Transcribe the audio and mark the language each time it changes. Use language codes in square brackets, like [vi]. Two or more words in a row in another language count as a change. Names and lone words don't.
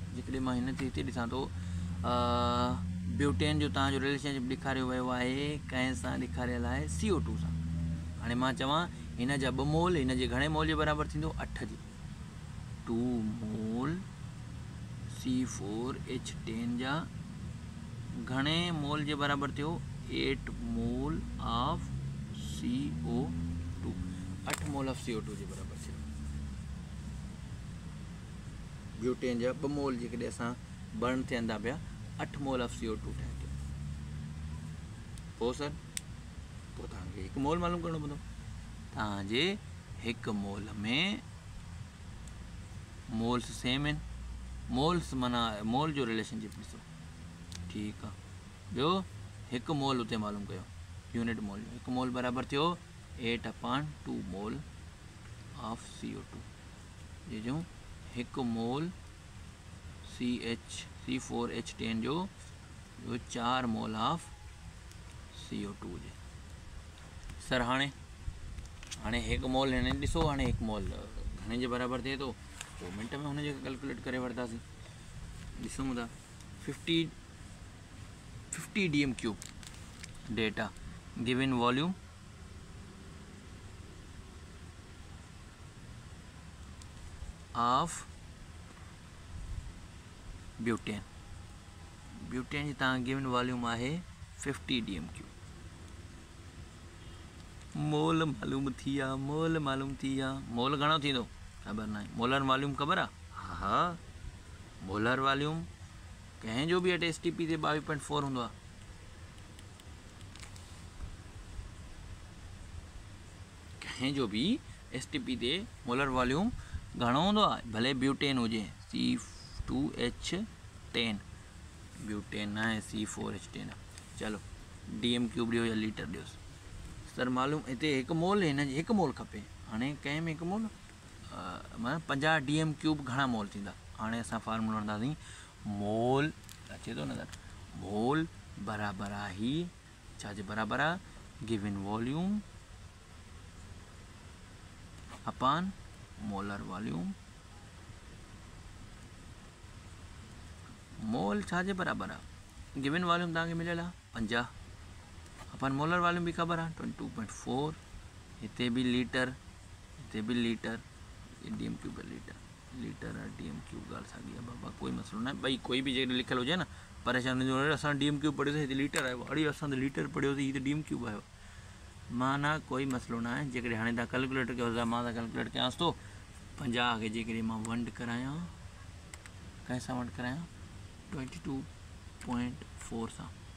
[sd] जेकॾहिं मां हिन ते हिते ॾिसां थो ब्यूटेन जो तव्हांजो रिलेशनशिप ॾेखारियो वियो आहे कंहिं सां, ॾेखारियल आहे CO2 सां। हाणे मां चवां हिन जा 2 मोल हिन जे घणे मोल जे बराबरि थींदो, 8 जी, 2 मोल C4H10 जा घणे मोल जे बराबरि थियो, 8 [en] mole of CO2, [sd] 8 [en] mole of CO2 [sd] जे बराबरि थियो। ब्यूटेन जा 2 मोल जेकॾहिं असां बर्न थियनि था पिया, 8 [en] mole of CO2 [sd] ठहे थो। पोइ सर पोइ तव्हांखे 1 मोल मालूम करिणो पवंदो। तव्हांजे 1 मोल में [en] moles same [sd] आहिनि, मोल्स माना मोल जो रिलेशनशिप ॾिसो, ठीकु आहे। ॿियो 1 मोल उते मालूम कयो, [en] unit mole [sd] जो 1 मोल बराबरि थियो 8/2 [en] mole of CO2, [sd] ये जो 1 मोल C4H10 जो 4 [en] mole of CO2 [sd] हुजे। सर हाणे 1 मोल हिन ॾिसो, हाणे 1 मोल घणे जे बराबरि थिए थो, 2 मिंट में हुनजे कैलकुलेट करे वठंदासीं। ॾिसूं था 50 dm³ [en] data given volume of butane [sd] जी तव्हां [en] given volume [sd] आहे 50 dm³। मोल मालूम थी विया, मोल मालूम थी विया। मोल घणो थींदो ख़बर न आहे, [en] molar volume [sd] ख़बर आहे, हा [en] molar volume [sd] कंहिंजो बि [en] at STP [sd] ते 22.4 हूंदो आहे। कंहिंजो बि STP ते [en] molar volume [sd] घणो हूंदो आहे, भले ब्यूटेन हुजे C2H10, ब्यूटेन न आहे C4H10 आहे। चलो dm³ ॾियो या लीटर ॾियोसि। सर मालूम हिते 1 मोल, हिन 1 मोल खपे। हाणे कंहिं में 1 मोल माना 50 dm³ घणा मोल थींदा। हाणे असां फार्मूला वठंदासीं, मोल अचे थो नज़र, मोल बराबरि आहे छाजे बराबरि आहे, [en] given volume upon molar volume. [sd] मोल छाजे बराबरि आहे, [en] given volume [sd] तव्हांखे मिलियल आहे 50 [en] upon molar volume [sd] भी ख़बर है 22.4, हिते भी लीटर, हिते भी लीटर, dm³ लीटर, लीटर है dm³ ॻाल्हि साॻी आहे बाबा, कोई मसलो ना, [ur] بھائی کوئی بھی جگہ [sd] लिखल हुजे ना, परेशान जो असां dm³ पढ़ियोसीं हिते लीटर आयो, अड़े असां लीटर पढ़ियोसीं हिते dm³ आयो, माना कोई मसलो ना है। जेकॾहिं हाणे तव्हां कैलकुलेटर कयो था, मां कैलकुलेट कयांसि थो 50 खे जेकॾहिं मां वंड करायां, कंहिंसां वंड करायां 22.4 सां